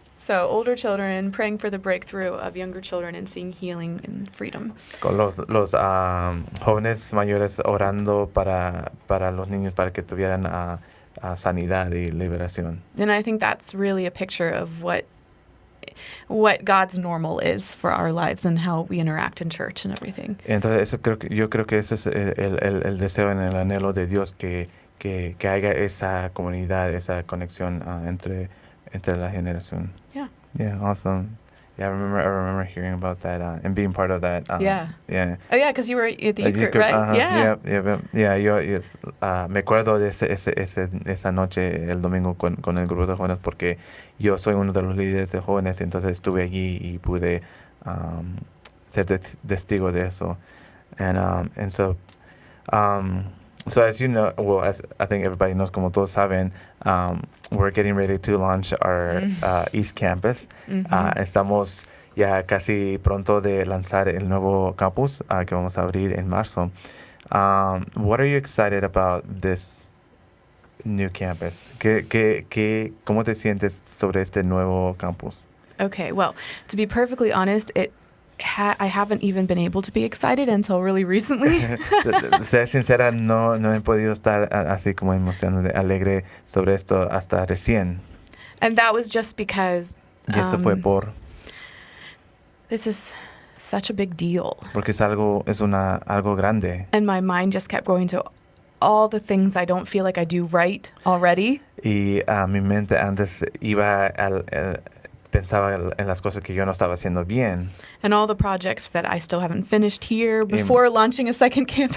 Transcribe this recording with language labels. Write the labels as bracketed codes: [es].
[en] So older children praying for the breakthrough of younger children and seeing healing and freedom. [es] Con los jóvenes mayores orando para los niños para que tuvieran sanidad y liberación. [en] And I think that's really a picture of what God's normal is for our lives and how we interact in church and everything. [es] Entonces yo creo que ese es el deseo y el anhelo de Dios, que haya esa comunidad, esa conexión entre la generación. [en] Yeah, awesome. Yeah, I remember hearing about that and being part of that. Yeah. Oh yeah, because you were at the youth group, right? Uh-huh. Yeah. [es] Yo me acuerdo de esa noche, el domingo, con el grupo de jóvenes, porque yo soy uno de los líderes de jóvenes, entonces estuve allí y pude ser testigo de eso. [en] And so as you know, well, as I think everybody knows, [es] como todos saben, [en] we're getting ready to launch our East Campus. [es] Estamos ya casi pronto de lanzar el nuevo campus que vamos a abrir en marzo. [en] What are you excited about this new campus? [es] ¿Cómo te sientes sobre este nuevo campus? [en] Okay, well, to be perfectly honest, I haven't even been able to be excited until really recently. [es] Ser sincera, no he podido estar así como emocionado, alegre sobre esto hasta recién. [en] And that was just because [es] Y esto fue por [en] this is such a big deal. [es] porque es algo grande. [en] And my mind just kept going to all the things I don't feel like I do right already. [es] Y mi mente antes iba pensaba en las cosas que yo no estaba haciendo bien. [en] And all the projects that I still haven't finished here before launching a second campus.